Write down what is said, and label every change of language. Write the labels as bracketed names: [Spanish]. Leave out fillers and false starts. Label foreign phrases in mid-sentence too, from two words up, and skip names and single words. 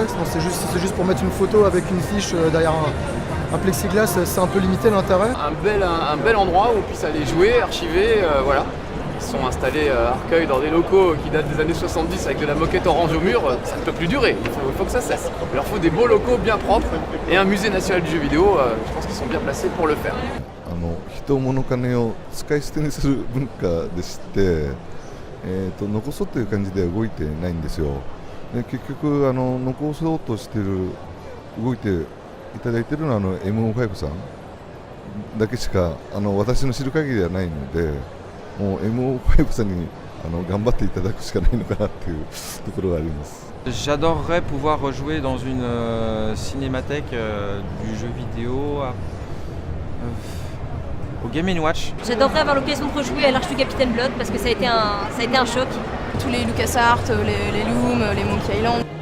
[French] C'est juste pour mettre une photo avec une fiche derrière un plexiglas, c'est un peu limité l'intérêt. Un bel endroit où on puisse aller jouer, archiver, voilà. Ils sont installés à Arcueil dans des locaux qui datent des années 70 avec de la moquette orange au mur, ça ne peut plus durer, il faut que ça cesse. Il leur faut des beaux locaux bien propres et un musée national du jeu vidéo, je pense qu'ils sont bien placés pour le faire. [Japanese] 人物金を使い捨てにする文化でして、残そうという感じでは動いてないんですよ。で結局残そうとしてる動いていただいているのはMO5 さんだけしか私の知る限りではないので。もう MO5 さんに頑張っていただくしかないのかなっていうところがあります。 [French] J'adorerais pouvoir rejouer dans une cinémathèque du jeu vidéo au Game & Watch. J'adorerais avoir l'occasion de rejouer à l'Arche du Capitaine Blood parce que ça a été un choc. Tous les LucasArts, les Loom, les Monkey Island.